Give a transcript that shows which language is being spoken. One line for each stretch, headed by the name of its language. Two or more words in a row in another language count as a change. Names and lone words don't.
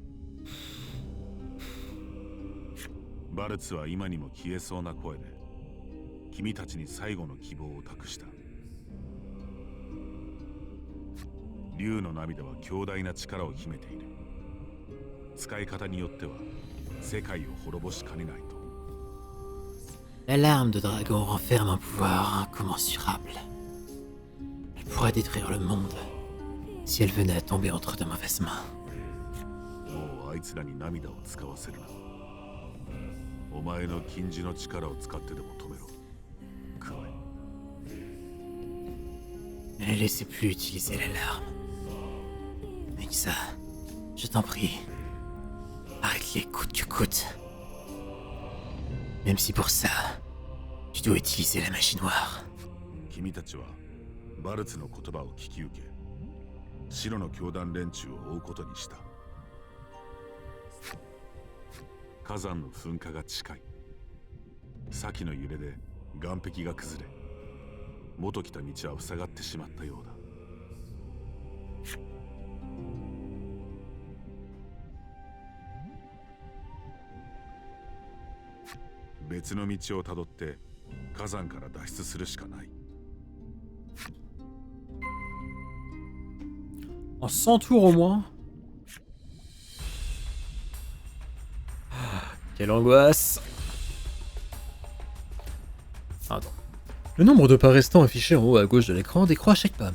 Japanese: バルツは今にも消えそうな声で君たちに最後の希望を託した。竜の涙は強大な力を秘めている。使い方によっては世界を滅ぼしかねないと。
French: La larme de dragon renferme un pouvoir incommensurable. Elle pourrait détruire le monde si elle venait à tomber entre de mauvaises mains.
Japanese: もうあいつらに涙を使わせるな。お前の禁じの力を使ってでも止めろ。クロエ。
French: Ne les laissez plus utiliser les larmes. Nixa, je t'en prie, arrête-les coûte que coûte. Même si pour ça, tu dois utiliser la magie noire.
Japanese: 君たちはバルツの言葉を聞き受け、白の教団連中を追うことにした。火山の噴火が近い。先の揺れで岩壁が崩れ、元来た道は塞がってしまったようだ。別の道をたどって火山から脱出するしかない。
French: En 100 tours au moins. Quelle angoisse. Attends. Le nombre de pas restants affiché en haut à gauche de l'écran décroît à chaque pas.